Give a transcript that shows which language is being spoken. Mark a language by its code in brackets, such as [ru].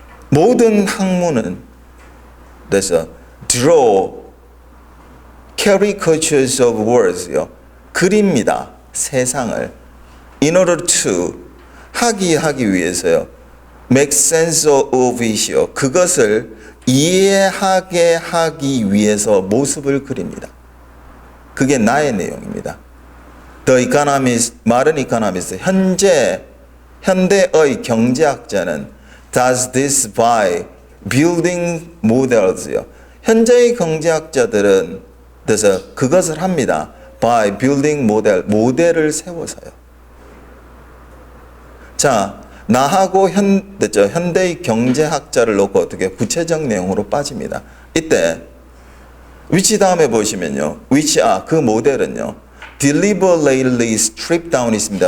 [ko] 모든 학문은 그래서 [en] draw caricatures of words요. [ko] 그립니다. 세상을 [en] in order to [ko] 하기 위해서요. [en] make sense of it이요. [ko] 그것을 이해하게 하기 위해서 모습을 그립니다. 그게 나의 내용입니다. [en] The Economist, 마른 Economist, [ko] 현대의 경제학자는 [en] does this by building models요. [ko] 현재의 경제학자들은 그래서 그것을 합니다. [en] by building model, [ko] 모델을 세워서요. 자, 나하고 현대의 경제학자를 놓고 어떻게 구체적 내용으로 빠집니다. 이때 which 다음에 보시면요. which 그 모델은요. [en] deliberately strip down [ko] 있습니다.